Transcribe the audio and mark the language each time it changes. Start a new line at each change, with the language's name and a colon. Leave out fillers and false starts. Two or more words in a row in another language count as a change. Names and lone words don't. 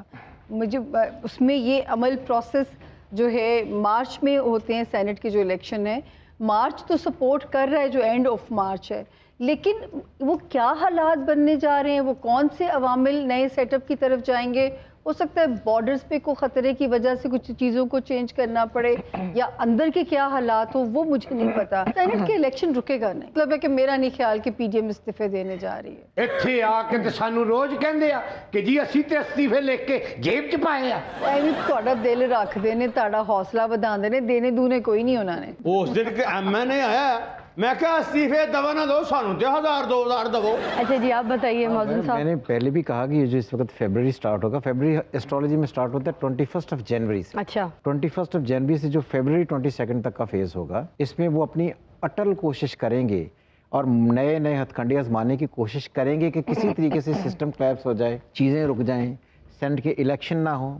Urdu: مجھے اس میں یہ عمل پروسیس جو ہے مارچ میں ہوتے ہیں, سینٹ کے جو الیکشن ہے مارچ تو سپورٹ کر رہا ہے جو
English: end of March
Urdu: ہے, لیکن وہ کیا حالات بننے جا رہے ہیں, وہ کون سے عوامل نئے سیٹ اپ کی طرف جائیں گے. ہو سکتا ہے بارڈرز پہ کوئی خطرے کی وجہ سے کچھ چیزوں کو چینج کرنا پڑے یا اندر کے کیا حالات ہو وہ مجھے نہیں پتا. سینٹ کے الیکشن رکے گا نہیں, مطلب ہے کہ میرا نہیں خیال کہ پی ڈی ایم استعفے دینے جا رہی ہے.
Punjabi: ਇੱਥੇ ਆ ਕੇ ਤੇ ਸਾਨੂੰ ਰੋਜ਼ ਕਹਿੰਦੇ ਆ ਕਿ ਜੀ ਅਸੀਂ ਤੇ ਅਸਤੀਫੇ ਲਿਖ ਕੇ ਜੇਬ 'ਚ ਪਾਏ ਆ. ਐਵੇਂ ਤੁਹਾਡਾ ਦਿਲ ਰੱਖਦੇ ਨੇ, ਤੁਹਾਡਾ ਹੌਸਲਾ ਵਧਾਉਂਦੇ ਨੇ, ਦੇਣੇ ਦੂਨੇ ਕੋਈ ਨਹੀਂ ਉਹਨਾਂ ਨੇ. ਉਸ ਦਿਨ ਕਿ MNA ਆਇਆ میں کہا استعفے دوا نہ دو سانو تے 1000 2000 دو.
Urdu: اچھا جی آپ بتائیے موزن صاحب. میں نے پہلے بھی کہا کہ یہ جو اس وقت فیبرری سٹارٹ ہوگا,
English: February astrology
Urdu: میں سٹارٹ ہوتا ہے 21 جنوری سے. اچھا 21 جنوری سے جو فیبرری 22 تک کا فیز ہوگا, اس میں وہ اپنی اٹل کوشش کریں گے اور نئے نئے ہتھ کنڈے آزمانے کی کوشش کریں گے کہ کسی طریقے سے
English: system collapse
Urdu: ہو جائے, چیزیں رک جائیں, سینٹ کے الیکشن نہ ہو.